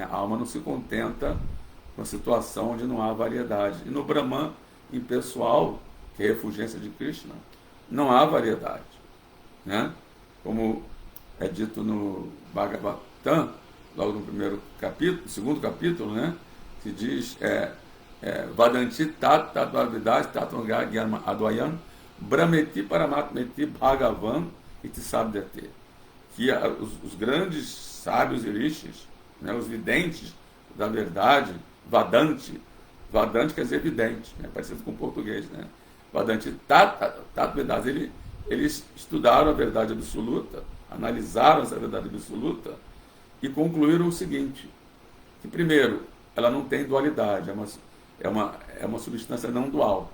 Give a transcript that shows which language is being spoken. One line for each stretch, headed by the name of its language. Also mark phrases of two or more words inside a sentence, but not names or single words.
Portuguese: A alma não se contenta com a situação onde não há variedade. E no Brahman impessoal, que é a refulgência de Krishna, não há variedade, né? Como é dito no Bhagavatam, logo no primeiro capítulo, segundo capítulo, né? Que diz
Sanskrit: Vadanti tat tatvavidas tatvangar gyarma advayam brahmeti paramatmeti bhagavan iti sabdete.
Portuguese: Que os grandes sábios e rishis, né, os videntes da verdade, Vadanti quer dizer vidente, né, parecido com o português, né?
Sanskrit: Vadanti tatvavidas,
Portuguese: eles estudaram a verdade absoluta, analisaram essa verdade absoluta e concluíram o seguinte, que primeiro, ela não tem dualidade, é uma substância não dual.